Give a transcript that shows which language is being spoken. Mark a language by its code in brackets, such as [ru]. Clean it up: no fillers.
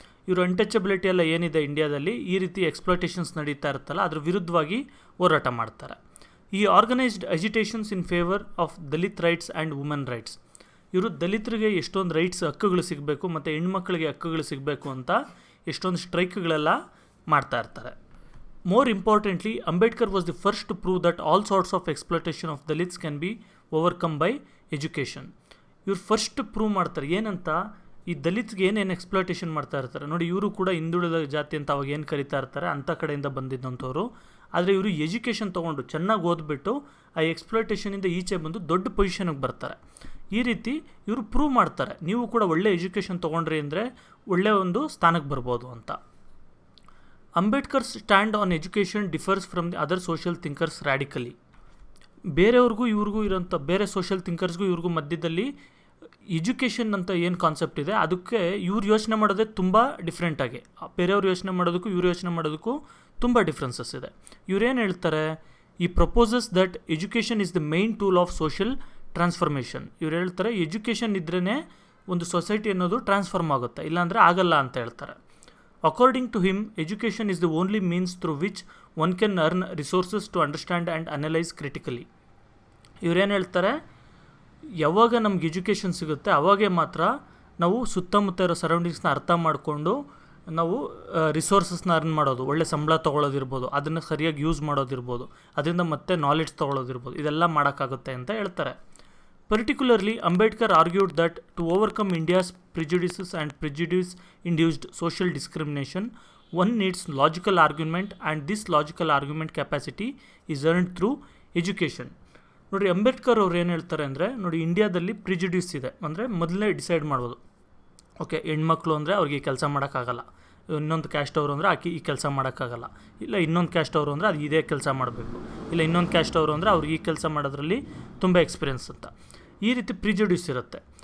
[kn] ಇವರು ಅನ್ಟಚಬಿಲಿಟಿ ಎಲ್ಲ ಏನಿದೆ ಇಂಡಿಯಾದಲ್ಲಿ, ಈ ರೀತಿ ಎಕ್ಸ್ಪ್ಲಾಯ್ಟೇಷನ್ಸ್ ನಡೀತಾ ಇರುತ್ತಲ್ಲ ಅದ್ರ ವಿರುದ್ಧವಾಗಿ ಹೋರಾಟ ಮಾಡ್ತಾರೆ. [en] ಈ organised agitations in favour of Dalit rights and women rights. [kn] ಇವರು ದಲಿತರಿಗೆ ಎಷ್ಟೊಂದು ರೈಟ್ಸ್, ಹಕ್ಕುಗಳು ಸಿಗಬೇಕು ಮತ್ತು ಹೆಣ್ಮಕ್ಳಿಗೆ ಹಕ್ಕುಗಳು ಸಿಗಬೇಕು ಅಂತ ಎಷ್ಟೊಂದು ಸ್ಟ್ರೈಕ್ಗಳೆಲ್ಲ ಮಾಡ್ತಾ ಇರ್ತಾರೆ. [en] More importantly, Ambedkar was the first to prove that all sorts of exploitation of Dalits can be overcome by education. [kn] ಇವ್ರು ಫಸ್ಟ್ ಪ್ರೂವ್ ಮಾಡ್ತಾರೆ ಏನಂತ, ಈ ದಲಿತ್ಗೆ ಏನೇನು ಎಕ್ಸ್ಪ್ಲಾಯ್ಟೇಷನ್ ಮಾಡ್ತಾ ಇರ್ತಾರೆ ನೋಡಿ. ಇವರು ಕೂಡ ಹಿಂದುಳಿದ ಜಾತಿ ಅಂತ ಅವಾಗ ಏನು ಕರಿತಾ ಇರ್ತಾರೆ ಅಂಥ ಕಡೆಯಿಂದ ಬಂದಿದ್ದಂಥವ್ರು. ಆದರೆ ಇವರು ಎಜುಕೇಷನ್ ತೊಗೊಂಡು ಚೆನ್ನಾಗಿ ಓದ್ಬಿಟ್ಟು ಆ ಎಕ್ಸ್ಪ್ಲಾಯ್ಟೇಷನಿಂದ ಈಚೆ ಬಂದು ದೊಡ್ಡ ಪೊಸಿಷನ್ಗೆ ಬರ್ತಾರೆ. ಈ ರೀತಿ ಇವರು ಪ್ರೂವ್ ಮಾಡ್ತಾರೆ, ನೀವು ಕೂಡ ಒಳ್ಳೆ ಎಜುಕೇಷನ್ ತೊಗೊಂಡ್ರಿ ಅಂದರೆ ಒಳ್ಳೆಯ ಒಂದು ಸ್ಥಾನಕ್ಕೆ ಬರ್ಬೋದು ಅಂತ. [en] Ambedkar's stand on education differs from the other social thinkers radically. [kn] ಬೇರೆಯವ್ರಿಗೂ ಇವ್ರಿಗೂ ಇರೋಂಥ ಬೇರೆ ಸೋಷಿಯಲ್ ಥಿಂಕರ್ಸ್ಗೂ ಇವ್ರಿಗೂ ಮಧ್ಯದಲ್ಲಿ ಎಜುಕೇಷನ್ ಅಂತ ಏನು ಕಾನ್ಸೆಪ್ಟ್ ಇದೆ ಅದಕ್ಕೆ ಇವ್ರು ಯೋಚನೆ ಮಾಡೋದೇ ತುಂಬ ಡಿಫ್ರೆಂಟಾಗಿ. ಬೇರೆಯವ್ರು ಯೋಚನೆ ಮಾಡೋದಕ್ಕೂ ಇವ್ರು ಯೋಚನೆ ಮಾಡೋದಕ್ಕೂ ತುಂಬ ಡಿಫ್ರೆನ್ಸಸ್ ಇದೆ. ಇವರೇನು ಹೇಳ್ತಾರೆ, [en] ಈ proposes that education is the main tool of social transformation. [kn] ಇವ್ರು ಹೇಳ್ತಾರೆ ಎಜುಕೇಷನ್ ಇದ್ರೇ ಒಂದು ಸೊಸೈಟಿ ಅನ್ನೋದು ಟ್ರಾನ್ಸ್ಫಾರ್ಮ್ ಆಗುತ್ತೆ, ಇಲ್ಲಾಂದರೆ ಆಗಲ್ಲ ಅಂತ ಹೇಳ್ತಾರೆ. [en] According to him, education is the only means through which one can earn resources to understand and analyze critically. [kn] ಇವರೇನು ಹೇಳ್ತಾರೆ, ಯಾವಾಗ ನಮ್ಗೆ ಎಜುಕೇಷನ್ ಸಿಗುತ್ತೆ ಅವಾಗೇ ಮಾತ್ರ ನಾವು ಸುತ್ತಮುತ್ತ ಇರೋ ಸರೌಂಡಿಂಗ್ಸ್ನ ಅರ್ಥ ಮಾಡಿಕೊಂಡು ನಾವು ರಿಸೋರ್ಸಸ್ನ ಅರ್ನ್ ಮಾಡೋದು, ಒಳ್ಳೆ ಸಂಬಳ ತೊಗೊಳೋದಿರ್ಬೋದು, ಅದನ್ನು ಸರಿಯಾಗಿ ಯೂಸ್ ಮಾಡೋದಿರ್ಬೋದು, ಅದರಿಂದ ಮತ್ತೆ ನಾಲೆಡ್ಜ್ ತೊಗೊಳೋದಿರ್ಬೋದು, ಇದೆಲ್ಲ ಮಾಡೋಕ್ಕಾಗುತ್ತೆ ಅಂತ ಹೇಳ್ತಾರೆ. [en] Particularly, Ambedkar argued that to overcome India's prejudices and prejudice-induced social discrimination, one needs logical argument, and this logical argument capacity is earned through education. [kn] ನೋಡಿ, ಅಂಬೇಡ್ಕರ್ ಅವ್ರು ಏನು ಹೇಳ್ತಾರೆ ಅಂದರೆ, ನೋಡಿ, ಇಂಡಿಯಾದಲ್ಲಿ ಪ್ರಿಜುಡ್ಯೂಸ್ ಇದೆ, ಅಂದರೆ ಮೊದಲೇ ಡಿಸೈಡ್ ಮಾಡ್ಬೋದು, ಓಕೆ, ಹೆಣ್ಮಕ್ಳು ಅಂದರೆ ಅವ್ರಿಗೆ ಈ ಕೆಲಸ ಮಾಡೋಕ್ಕಾಗಲ್ಲ, ಇನ್ನೊಂದು ಕ್ಯಾಸ್ಟ್ ಅವರು ಅಂದರೆ ಆಕೆ ಈ ಕೆಲಸ ಮಾಡೋಕ್ಕಾಗಲ್ಲ, ಇಲ್ಲ ಇನ್ನೊಂದು ಕ್ಯಾಸ್ಟ್ ಅವರು ಅಂದರೆ ಅದು ಇದೇ ಕೆಲಸ ಮಾಡಬೇಕು, ಇಲ್ಲ ಇನ್ನೊಂದು ಕ್ಯಾಸ್ಟ್ ಅವರು ಅಂದರೆ ಅವ್ರಿಗೆ ಈ ಕೆಲಸ ಮಾಡೋದ್ರಲ್ಲಿ ತುಂಬ ಎಕ್ಸ್ಪೀರಿಯನ್ಸ್ ಅಂತ, ಈ ರೀತಿ ಪ್ರಿಜುಡ್ಯೂಸ್ ಇರುತ್ತೆ.